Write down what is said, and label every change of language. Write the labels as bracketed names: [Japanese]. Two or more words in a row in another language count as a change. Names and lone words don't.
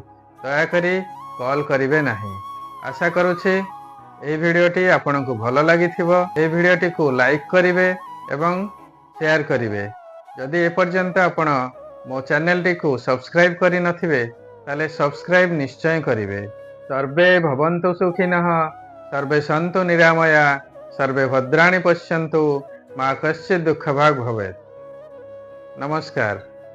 [Odia] ଦୟାକରି କଲ କରିବେ ନାହିଁ। ଆଶା କରୁଛି ଏହି ଭିଡିଓଟି ଆପଣଙ୍କୁ ଭଲ ଲାଗିଥିବ। ଏହି ଭିଡିଓଟି କୁ ଲାଇକ କରିବେ ଏବଂ ସେୟାର କରିବେ। ଯଦି ଏପର୍ଯ୍ୟନ୍ତ ଆପଣ ମୋ ଚ୍ୟାନେଲ ଟି କୁ ସବସ୍କ୍ରାଇବ କରି ନଥିବେ ତେବେ ସବସ୍କ୍ରାଇବ ନିଶ୍ଚୟ କରିବେ। [Sanskrit] सर्वे भवन्तु सुखिनः, सर्वे सन्तु निरामया, सर्वे भद्राणि पश्यन्तु, मा कश्चित् दुःखभाग् भवेत्। [Odia] नमस्कार।